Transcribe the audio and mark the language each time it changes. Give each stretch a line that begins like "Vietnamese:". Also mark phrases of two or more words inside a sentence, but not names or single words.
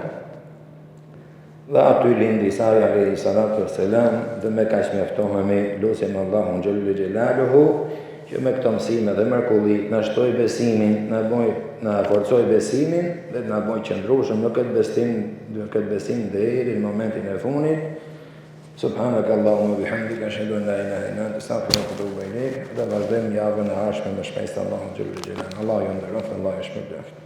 Albanian: Dhe aty lindi Isa
Arabic: عليه الصلاة والسلام,
Albanian: dhe me kaq mjaftohemi, lutem Allahun
Arabic: جل جلاله
Albanian: që me këto mësime dhe mrekullit na shtoj besimin, na forcoj besimin dhe na bëj qëndrueshëm në këtë besim deri në momentin e fundit.
Arabic: سبحانك اللهم وبحمدك أشهد أن لا إله إلا أنت أستغفرك وأتوب إليك.
Albanian: Dhe vazhdojmë javën e ardhshme me shpresë Allahun
Arabic: جل جلاله.
Albanian: Allah ju nderoft, Allah ju shpërblet.